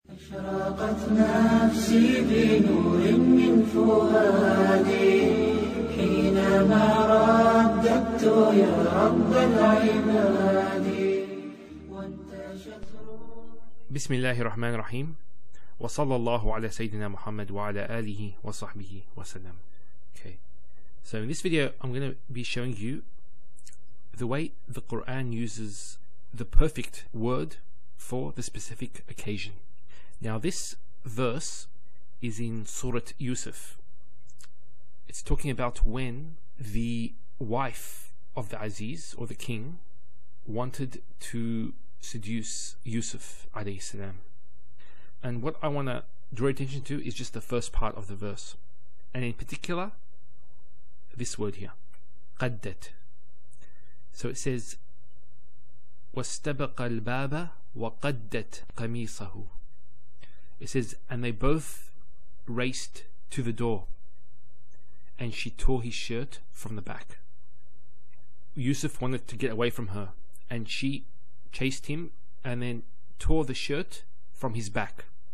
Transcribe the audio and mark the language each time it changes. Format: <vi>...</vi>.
<ar>أشرقت نفسي بنور من فؤادي حينما رددت يا رب العباد وانتشت بسم الله الرحمن الرحيم وصلى الله على سيدنا محمد وعلى آله وصحبه وسلم.</ar> <en>Okay, so in this video I'm going to be showing you the way the Qur'an uses the perfect word for the specific occasion. Now this verse is in Surat Yusuf. It's talking about when the wife of the Aziz or the king wanted to seduce Yusuf alayhi salam. And what I want to draw attention to is just the first part of the verse, and in particular this word here, qaddat. So it says</en> <ar>وَاسْتَبَقَ الْبَابَ وَقَدَّتْ قَمِيصَهُ.</ar> <en>It says, and they both raced to the door, and she tore his shirt from the back. Yusuf wanted to get away from her, and she chased him and then tore the shirt from his back.</en>